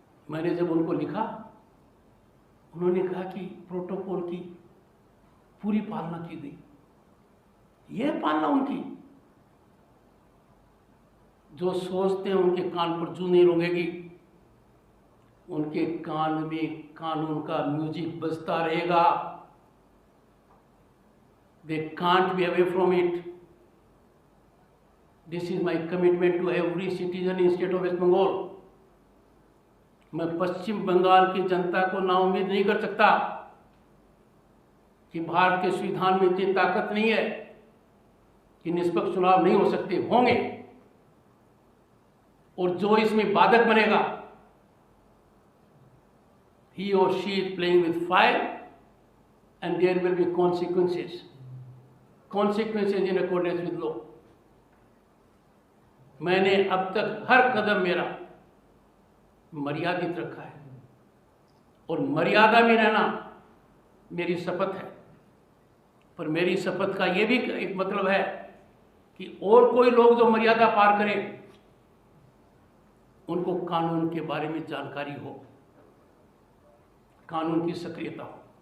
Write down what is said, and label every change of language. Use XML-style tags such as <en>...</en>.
<hi>मैंने जब उनको लिखा, उन्होंने कहा कि प्रोटोकॉल की पूरी पालना की गई। यह पालना उनकी, जो सोचते हैं उनके कान पर जूं नहीं रोंगेगी, उनके कान में कानून का म्यूजिक बजता रहेगा।</hi> <en>They can't be away from it. This is my commitment to every citizen in state of West Bengal.</en> <hi>मैं पश्चिम बंगाल की जनता को नाउम्मीद नहीं कर सकता कि भारत के संविधान में इतनी ताकत नहीं है कि निष्पक्ष चुनाव नहीं हो सकते, होंगे। और जो इसमें बाधक बनेगा,</hi> <en>he or she is playing with fire and there will be consequences in accordance with law.</en> <hi>मैंने अब तक हर कदम मेरा मर्यादित रखा है और मर्यादा में रहना मेरी शपथ है। पर मेरी शपथ का ये भी एक मतलब है कि और कोई लोग जो मर्यादा पार करें उनको कानून के बारे में जानकारी हो, कानून की सक्रियता हो।</hi>